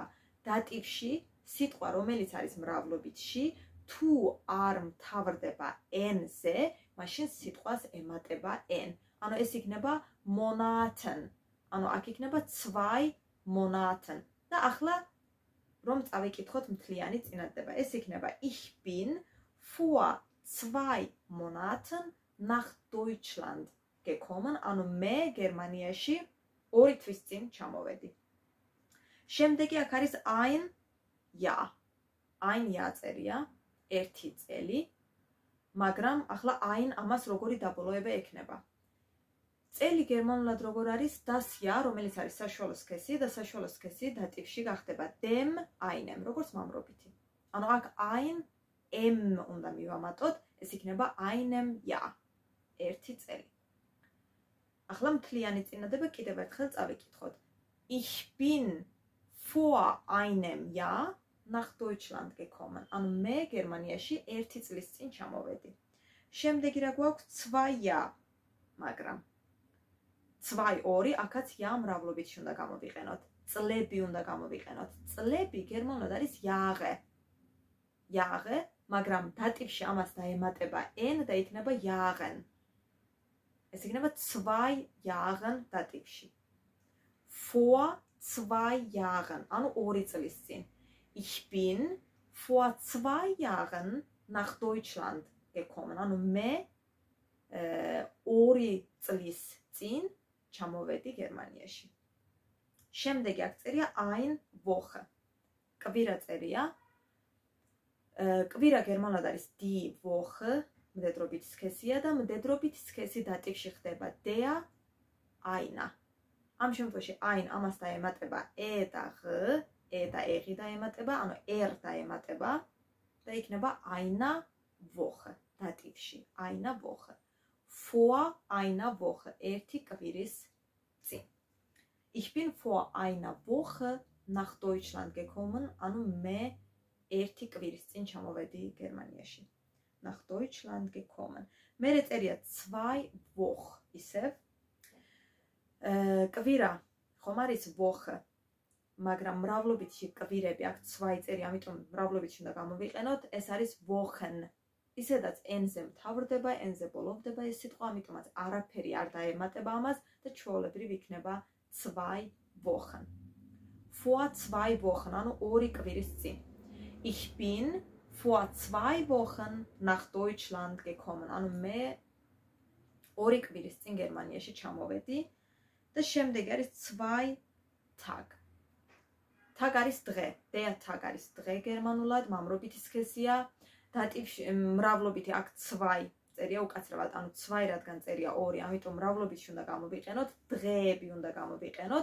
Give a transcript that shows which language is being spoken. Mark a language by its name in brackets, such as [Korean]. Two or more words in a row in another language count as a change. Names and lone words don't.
[Georgian] დატივში სიტყვა, რომელიც არის მრავლობითში, თუ არ მთავრდება n-ზე, მაშინ სიტყვას ემატება n. ანუ ეს იქნება Monaten. ანუ აქ იქნება 2 Monaten. და ახლა რომ წავიკითხოთ მთლიანი წინადადება. ეს იქნება [German] ich bin vor 2 Monaten nach Deutschland gekommen. [Georgian] ანუ მე გერმანიაში 2 თვის წინ ჩამოვედი. შემდეგი აქ არის [German] ein Jahr. ein Jahr [Georgian] წერია, 1 წელი. მაგრამ ახლა ein ამას როგორი დაბოლოება ექნება? წელი გერმანულად როგორ არის [German] das Jahr, [Georgian] რომელიც არის საშუალო სქესი და საშუალო სქესი დატივში გახდება [German] dem einem, [Georgian] როგორც მამრობითი. ანუ აქ ein m უნდა მივამატოთ, ეს იქნება [German] einem Jahr, [Georgian] 1 წელი. ახლა მთლიანი წინადადება კიდევ ერთხელ წავიკითხოთ. [German] Ich bin vor einem Jahr nach Deutschland gekommen. [Georgian] ანუ მე გერმანიაში 1 წლის წინ ჩამოვედი. შემდეგი რა გვაქვს 2 Jahr, მაგრამ 2 2 აქაც ja მრავლობითში უნდა გამოვიყენოთ. წლები უნდა გამოვიყენოთ. წლები გერმანულად არის Jahre. Jahre, მაგრამ დატივში ამას დაემატება n და იქნება Jahren. ეს იქნება 2 Jahren დატივში. [German] Vor 2 Jahren, [Georgian] ანუ 2 წლის წინ. [German] Ich bin vor 2 Jahren nach Deutschland gekommen. [Georgian] ანუ მე 2 წლის წინ ჩამოვედი გერმანიაში. შემდეგი აქ წერია [German] ein Woche. [Georgian] კვირა წერია. კვირა გერმანულად არის [German] die Woche, [Georgian] მდედრობითი სქესია და მდედრობითი სქესი დატივში ხდება [German] der einer. [Georgian] ამ შემთხვევაში ein ამას დაემატება e და g, e და e დაემატება, ანუ er დაემატება და იქნება [German] einer Woche [Georgian] დატივში, [German] einer Woche. Vor einer Woche, 1 [Georgian] კვირის წინ. [German] Ich bin vor einer Woche nach Deutschland gekommen, [Georgian] ანუ მე 1 კვირის წინ ჩამოვედი გერმანიაში. [German] Nach Deutschland gekommen. [Georgian] მერე წერია 2 Woche, ისევ. კვირა ხომ არის Woche, მაგრამ მრავლობითში კვირები აქ 2 წერი, ამიტომ მრავლობითში უნდა გამოვიყენოთ, ეს არის Wochen. ისედაც n-ზე მთავრდება, n-ზე ბოლოვდება ეს სიტყვა, ამიტომაც არაფერი არ დაემატება ამას და ჩვეულებრივ იქნება 2 Wochen. [German] Vor 2 Wochen, [Georgian] ანუ 2 კვირის წინ. [German] Ich bin vor 2 Wochen nach Deutschland gekommen. [Georgian] ანუ მე 2 კვირის წინ გერმანიაში ჩამოვედი და შემდეგი არის 2 Tag. Tag არის დღე, [German] der Tag [Georgian] არის დღე გერმანულად, მამრობითი სქესია. დატივში მრავლობითი აქ 2 წერია უკაცრავად, ანუ 2 რადგან წერია 2, ამიტომ მრავლობითში უნდა გამოვიყენოთ, დღეები უნდა გამოვიყენოთ.